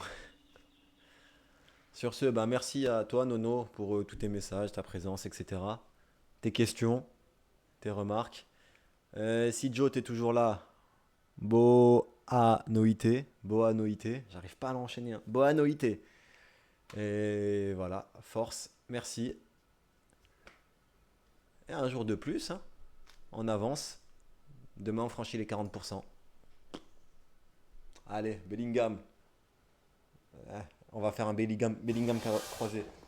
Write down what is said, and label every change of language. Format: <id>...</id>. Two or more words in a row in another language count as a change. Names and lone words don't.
<fr>Sur ce, bah merci à toi Nono pour tous tes messages, ta présence, etc. Tes questions, tes remarques. Si Joe t'es toujours là,</fr> <pt>Boa noite,</pt> <fr>j'arrive pas à l'enchaîner. Hein.</fr> <pt>Boa noite.</pt> <fr>Et voilà, force, merci. Et un jour de plus, hein, on avance. Demain on franchit les 40%. Allez, Bellingham. Ouais, on va faire un Bellingham croisé.</fr>